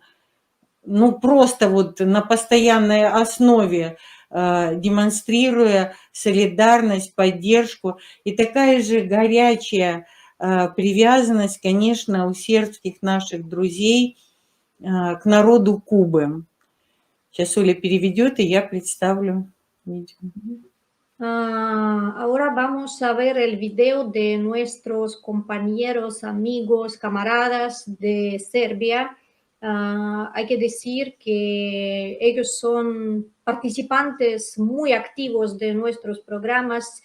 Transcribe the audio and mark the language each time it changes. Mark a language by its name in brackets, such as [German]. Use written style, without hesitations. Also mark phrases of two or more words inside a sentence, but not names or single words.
[Russian] Ну, просто вот на постоянной основе, демонстрируя солидарность, поддержку. И такая же горячая привязанность, конечно, у сербских наших друзей к народу Кубы. Сейчас Оля переведет, и я представлю видео. [Spanish] Ahora vamos a ver el video de nuestros compañeros, amigos, camaradas de Serbia. Hay que decir que ellos son participantes muy activos de nuestros programas.